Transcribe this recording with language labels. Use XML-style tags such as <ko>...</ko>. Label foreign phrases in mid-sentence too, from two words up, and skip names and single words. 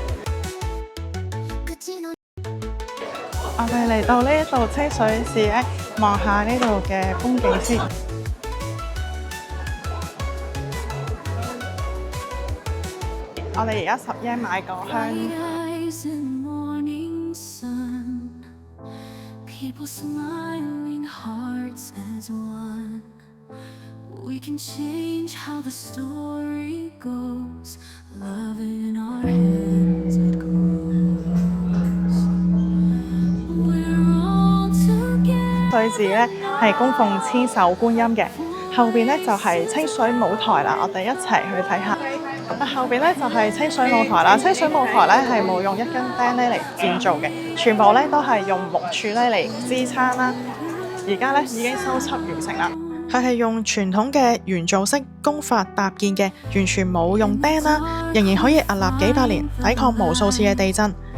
<yue>我哋嚟到呢度清水寺咧，望下呢度嘅風景先。我哋而家10 yen 買個香。</yue> <en>People smiling hearts as one. We can change how the story goes. Love in our hands it goes. We're all together.</en> <yue>對字咧係供奉千手觀音嘅。後邊咧就係清水舞台啦，我哋一齊去睇下。後邊咧就係清水舞台啦，清水舞台咧係冇用一根釘咧嚟建造嘅，全部咧都係用木柱咧嚟支撐啦。而家咧已經修葺完成啦。佢係用傳統嘅圓造式工法搭建嘅，完全冇用釘啦，仍然可以屹立幾百年，抵抗無數次嘅地震。</yue>